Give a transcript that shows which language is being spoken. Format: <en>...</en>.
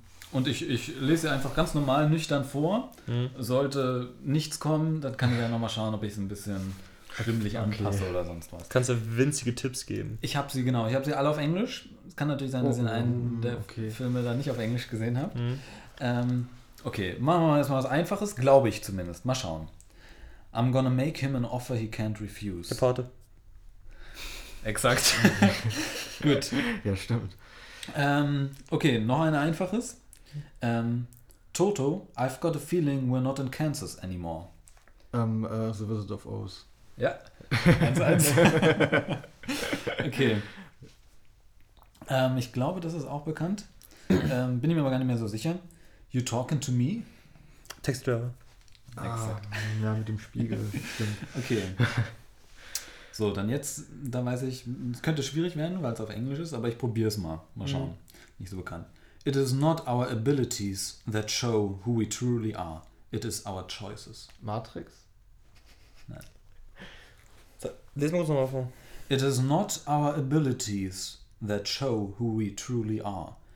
<de>Und ich lese einfach ganz normal nüchtern vor. Sollte nichts kommen, dann kann ich ja nochmal schauen, ob ich es ein bisschen stimmlich anpasse oder sonst was. Kannst du winzige Tipps geben? Ich habe sie alle auf Englisch. Es kann natürlich sein, dass ihr einen der Filme da nicht auf Englisch gesehen habt. Machen wir mal erstmal was Einfaches, glaube ich zumindest. Mal schauen.</de> <en>I'm gonna make him an offer he can't refuse.</en> <de>Der Pate. Exakt. Gut. Ja, stimmt. Okay, noch ein einfaches.</de> <en>Toto, I've got a feeling we're not in Kansas anymore. The Wizard of Oz.</en> <de>Ja. 1-1. Okay. Ich glaube, das ist auch bekannt. Bin ich mir aber gar nicht mehr so sicher.</de> <en>You talking to me? Text Driver.</en> <de>Exakt. Ja, mit dem Spiegel. Stimmt. Okay. So, dann jetzt, da weiß ich, es könnte schwierig werden, weil es auf Englisch ist, aber ich probiere es mal. Mal schauen. Nicht so bekannt.</de> <en>It is not our abilities that show who we truly are. It is our choices.</en> <de>Matrix? Nein. So, lesen wir uns nochmal vor.</de> <en>It is not our abilities that show who we truly are.</en>